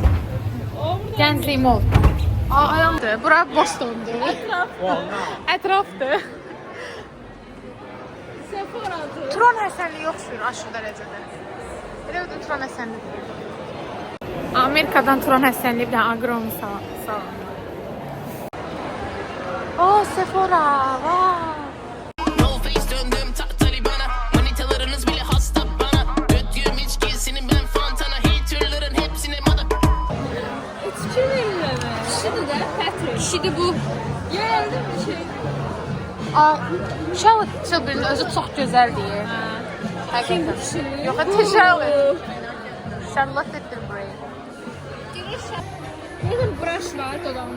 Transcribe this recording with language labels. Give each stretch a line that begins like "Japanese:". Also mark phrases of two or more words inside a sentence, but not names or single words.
Azerbaijani: Gənclik Mall. Ayağımdır. Bura Boston'dur. Ətrafdır. Sephora'dır. Turan Həsənli yoxdur aşırı dərəcədə. Elə bir Turan Həsənli deyil. Amerikadan Turan Həsənli bir dənə agron salam.
English: Oh, Sephora. Wow. No face
Turkish: döndüm Talibana Manitalarınız bile hasta bana Götüğüm içkisini ben Fantana Haterların hepsine madak
Azerbaijani: İçki verirlər mi? Kişidir də, Patrick. Kişidir bu. Gəldim bir şey. Charlotte Tilbury'nin özü çox gözəldir. Həqiqətən. Yox, Charlotte. Charlotte Tilbury. Burada brush var dolanmır.